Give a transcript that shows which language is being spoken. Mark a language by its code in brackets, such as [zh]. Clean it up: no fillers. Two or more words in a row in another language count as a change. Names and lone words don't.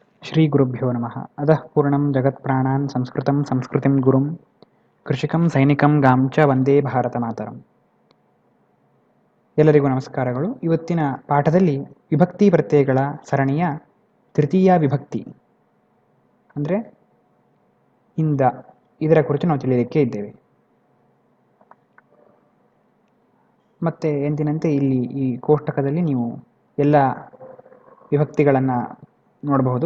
[sa] ಶ್ರೀ ಗುರುಭ್ಯೋ ನಮಃ. ಅತಃ ಪೂರ್ಣಂ ಜಗತ್ಪ್ರಾಣಾನ್ ಸಂಸ್ಕೃತಂ ಸಂಸ್ಕೃತಿಂ ಗುರುಂ ಕೃಷಿಕಂ ಸೈನಿಕಂ ಗಾಂ ಚ ವಂದೇ ಭಾರತ ಮಾತರಂ. [kn] ಎಲ್ಲರಿಗೂ ನಮಸ್ಕಾರಗಳು. ಇವತ್ತಿನ ಪಾಠದಲ್ಲಿ ವಿಭಕ್ತಿ ಪ್ರತ್ಯಯಗಳ ಸರಣಿಯ ತೃತೀಯ ವಿಭಕ್ತಿ ಅಂದರೆ ಇಂದ, ಇದರ ಕುರಿತು ನಾವು ತಿಳಿಯಲಿಕ್ಕೆ ಇದ್ದೇವೆ. ಮತ್ತು ಎಂದಿನಂತೆ ಇಲ್ಲಿ ಈ ಕೋಷ್ಟಕದಲ್ಲಿ ನೀವು ಎಲ್ಲ ವಿಭಕ್ತಿಗಳನ್ನು ನೋಡಬಹುದು.